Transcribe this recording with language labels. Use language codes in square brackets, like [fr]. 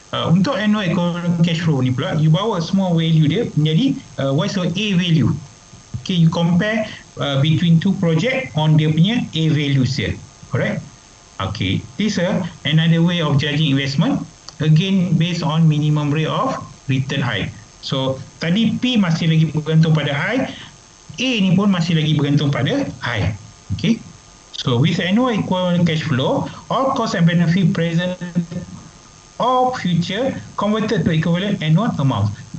[ms] Untuk annual equivalent cash flow ni pula, you bawa semua value dia menjadi [en] what's your A value. Okay, you compare between two project on [ms] dia punya [en] A values dia. Correct? Okay, this is another way of judging investment. Again, based on minimum rate of return I. [ms] So, tadi P masih lagi bergantung pada I. A ni pun masih lagi bergantung pada I. Okay. [en] So, with annual equivalent cash flow, all cost and benefit present or future converted to equivalent annual amount.